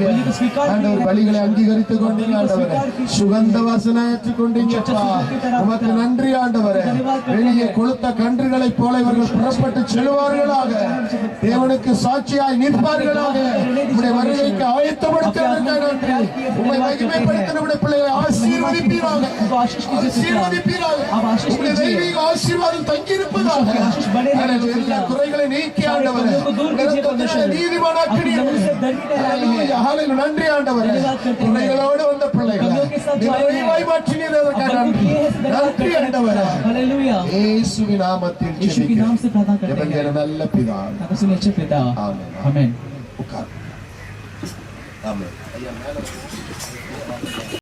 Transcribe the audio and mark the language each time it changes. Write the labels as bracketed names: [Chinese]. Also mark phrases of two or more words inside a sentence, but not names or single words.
[Tamil] ஆண்டவர் பலிகளை அங்கீகரித்துக் கொண்டீங்க ஆண்டவர் சுகந்த வாசனை ஏற்றுக் கொண்டீங்க உமக்கு நன்றி ஆண்டவரே வெளியே கொளுத்த கன்றுகளைப் போல இவர்கள் புறப்பட்டு செல்வார்களாக தேவனுக்கு சாட்சியாய் நிற்பார்களாக உம்முடைய வருகைக்கு ஆயத்தப்படுத்துவதற்காக நன்றி உம்மை மகிமைப்படுத்த நம்முடைய பிள்ளைகளை ஆசீர்வதிப்பீராக ஆசீர்வதிப்பீராக உம்முடைய தெய்வீக ஆசீர்வாதம் தங்கியிருப்பதாக எல்லா குறைகளை நீக்கி ஆண்டவரே நீதிமானாக்கினீர் ஹல்லேலூயா ஹல்லேலூயா நன்றி ஆண்டவரே குறைகளோடு வந்த பிள்ளைகளை நிறைவாய் மாற்றினீர் அதற்காக நன்றி நன்றி ஆண்டவரே [Hindi] हालेलुया [Tamil] இயேசுவின் நாமத்தில் [Hindi] यीशु के नाम से प्रार्थना करते हैं [Tamil] எங்கள் நல்ல பிதாவே [Hindi] ताकि अच्छे पिता [Tamil] ஆமென் [Hindi] आमेन [Tamil] உட்கார் ஆமென் ஐயா மேல